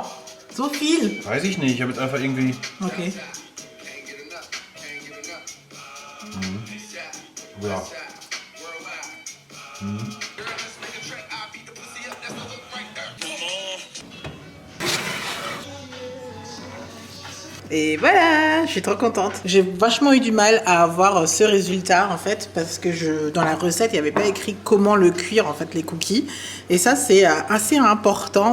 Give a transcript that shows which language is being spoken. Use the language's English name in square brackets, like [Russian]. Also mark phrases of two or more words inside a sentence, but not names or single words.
[German] So viel? Weiß ich nicht, ich habe jetzt einfach irgendwie. Okay. Ja. [French] Et voilà, je suis trop contente. J'ai vachement eu du mal à avoir ce résultat en fait parce que dans la recette il n'y avait pas écrit comment le cuire en fait les cookies et ça c'est assez important.